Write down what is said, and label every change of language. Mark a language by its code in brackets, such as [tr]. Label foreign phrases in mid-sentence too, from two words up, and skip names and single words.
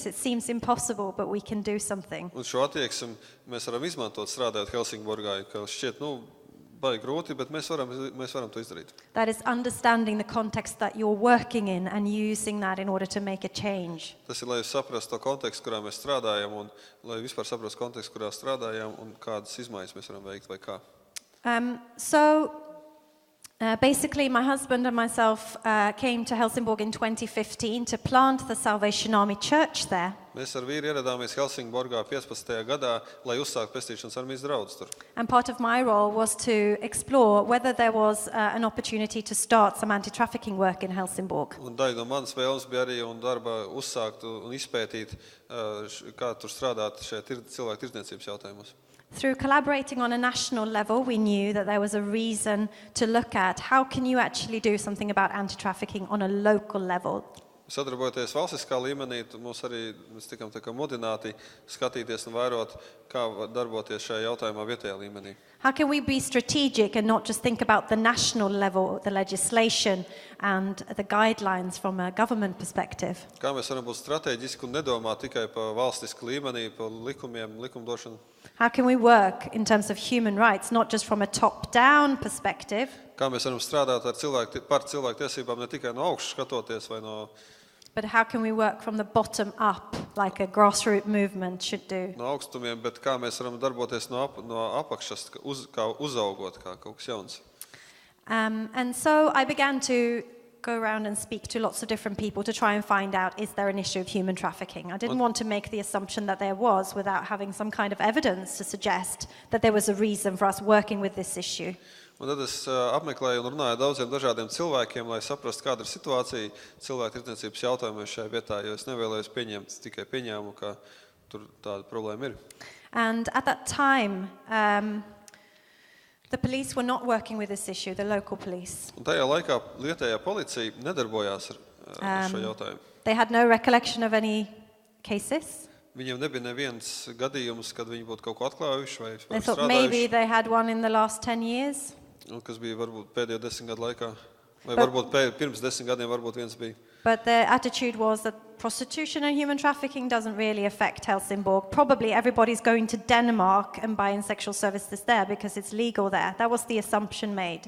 [en] It seems impossible, but we can do something. [lv] Un šo attieksmi mēs varam izmantot strādājot Helsingborgā, ka šķiet, baigi grūti, bet mēs varam to izdarīt. [en] That is understanding the context that you're working in and using that in order to make a change. [lv] Tas ir, lai saprastu to kontekstu, kurā mēs strādājam, un lai vispār saprastu kontekstu, kurā strādājam, un kādas izmaiņas mēs varam veikt vai kā. [en] Basically, my husband and myself came to Helsingborg in 2015 to plant the Salvation Army Church there. [lv] Mēs ar vīru ieradāmies Helsingborgā 15. gadā, lai uzsāktu Pestīšanas armijas draudzi tur. [en] And part of my role was to explore whether there was an opportunity to start some anti-trafficking work in Helsingborg. [lv] Un daļa no manas vēlmes bija arī un darba uzsākt un izpētīt, kā tur strādāt šajā cilvēktirdzniecības jautājumos. [en] Through collaborating on a national level, we knew that there was a reason to look at how can you actually do something about anti-trafficking on a local level. [lv] Sadarbojoties valstiskā līmenī, mēs tikām tā kā modināti skatīties un vairot, kā darboties šajā jautājumā vietējā līmenī. [en] How can we be strategic and not just think about the national level, the legislation and the guidelines from a government perspective? [lv] Kā mēs varam būt strateģiski un nedomāt tikai par valstisku līmenī, par likumiem, likumdošanu? [en] How can we work in terms of human rights, not just from a top-down perspective? [lv] Kā mēs varam strādāt par cilvēktiesībām ne tikai no augšas skatoties vai no... [en] But how can we work from the bottom up, like a grassroots movement should do? [lv] No augstumiem, bet kā mēs varam darboties no apakšas, kā uzaugot, kā kaut kas jauns. [en] And so I began to go around and speak to lots of different people to try and find out, is there an issue of human trafficking? I didn't want to make the assumption that there was without having some kind of evidence to suggest that there was a reason for us working with this issue. [lv] Un tad es apmeklēju un runāju daudziem dažādiem cilvēkiem, lai saprastu, kāda ir situācija cilvēktirdzniecības jautājumos šajā vietā, jo es nevēlējos pieņemt tikai pieņēmumu, ka tur tāda problēma ir. [en] And at that time, the police were not working with this issue, the local police. [lv] Un tajā laikā vietējā policija nedarbojās ar šo jautājumu. [en] They had no recollection of any cases. [lv] Viņiem nebija neviens gadījums, kad viņi būtu kaut ko atklājuši vai [en] They thought maybe [lv] strādājuši, [en] they had one in the last 10 years. [lv] un kas bija varbūt pēdējo 10 gadu laikā, vai varbūt pirms 10 gadiem varbūt viens bija. [en] But their attitude was that prostitution and human trafficking doesn't really affect Helsingborg. Probably everybody's going to Denmark and buying sexual services there because it's legal there. That was the assumption made.